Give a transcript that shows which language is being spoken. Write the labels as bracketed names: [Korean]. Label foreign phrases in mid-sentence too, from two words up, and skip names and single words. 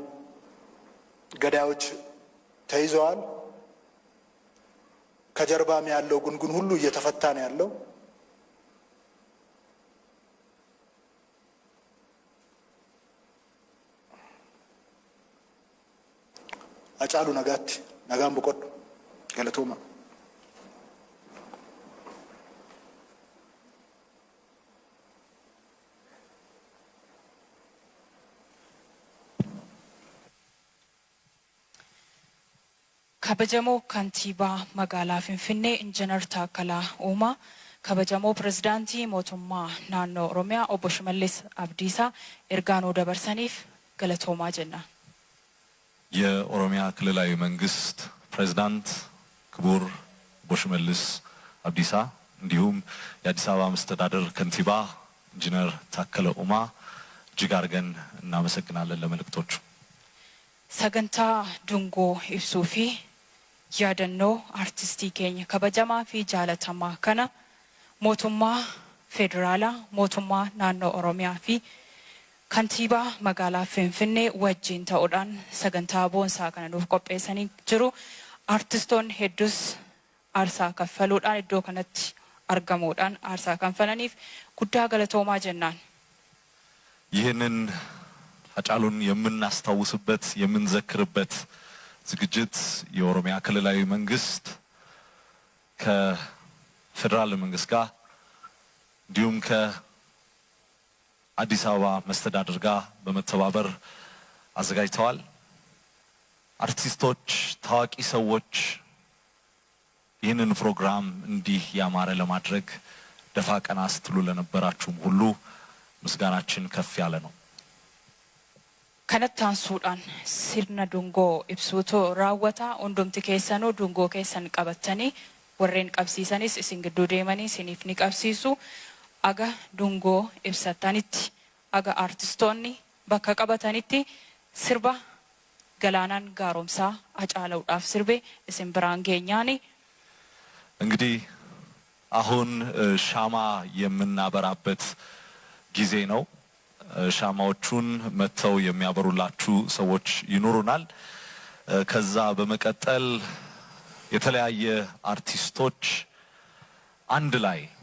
[Amharic] ገዳዮች ተይዘዋል። ከጀርባም ያለው ጉንጉን ሁሉ እየተፈታ ነው ያለው። አጫሉ ነጋት ነጋም በቆድ ገለቶማ [Oromo] kabajamoo kantiibaa magaalaa Finfinnee Injiinar Taakkalaa Uumaa, kabajamoo pirezidaantii mootummaa naannoo Oromiyaa obbo Shimallis Abdiisaa ergaa nuu dabarsaniif galatoomaa jenna. [Amharic] የኦሮሚያ ክልላዊ መንግስት ፕሬዝዳንት ክቡር obbo Shimallis Abdiisaa እንዲሁም የአዲስ አበባ መስተዳድር ከንቲባ ኢንጂነር ታከለ ኡማ እጅግ አድርገን እናመሰግናለን ለመልእክቶቹ። [Oromo] sagantaa dungoo ibsuu fi yaadannoo artistii keenya kabajamaa fi jaalatamaa kana mootummaa federaalaa, mootummaa naannoo Oromiyaa fi kantiibaa magaalaa Finfinnee wajjin ta'uudhaan sagantaa boonsaa kana nuuf qopheessanii jiru. Artistoonni hedduus aarsaa kaffaluudhaan iddoo kanatti argamuudhaan aarsaa kanfalaniif guddaa galatoomaa jennaan. [Amharic] ይህንን አጫሉን የምናስታውስበት የምንዘክርበት ዝግጅት የኦሮሚያ ክልላዊ መንግስት ከፌደራል መንግስት ጋር እንዲሁም ከአዲስ አበባ መስተዳድር ጋር በመተባበር አዘጋጅተዋል። አርቲስቶች፣ ታዋቂ ሰዎች ይህንን ፕሮግራም እንዲህ ያማረ ለማድረግ ደፋ ቀና ስትሉ ለነበራችሁም ሁሉ ምስጋናችን ከፍ ያለ ነው። [Oromo] kanattaan suudhaan sirna dungoo ibsuutu raawwata. Hundumti keessanuu dungoo keessan qabattanii warreen qabsiisanis isin gidduu deemanii isiniif ni qabsiisu. Aga dungoo ibsatanitti, aga artistoonni bakka qabatanitti sirba Galaanaan Gaaromsaa Hacaaluudhaaf sirbe isin biraan geenyaani. [Amharic] እንግዲህ አሁን ሻማ የምናበራበት ጊዜ ነው። ሻማዎቹን መተው የሚያበሩላችሁ ሰዎች ይኖሩናል። ከዛ በመቀጠል የተለያየ አርቲስቶች አንድ ላይ